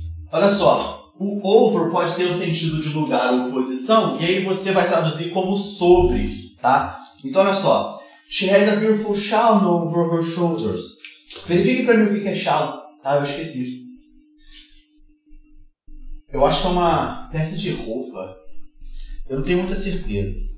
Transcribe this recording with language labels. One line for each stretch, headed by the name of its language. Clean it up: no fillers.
Portuguese: Olha só, o over pode ter o sentido de lugar ou posição, e aí você vai traduzir como sobre, tá? Então olha só,
English: she has a beautiful shawl over her shoulders.
Portuguese: Verifique pra mim o que é shawl, tá? Eu esqueci. Eu acho que é uma peça de roupa. Eu não tenho muita certeza.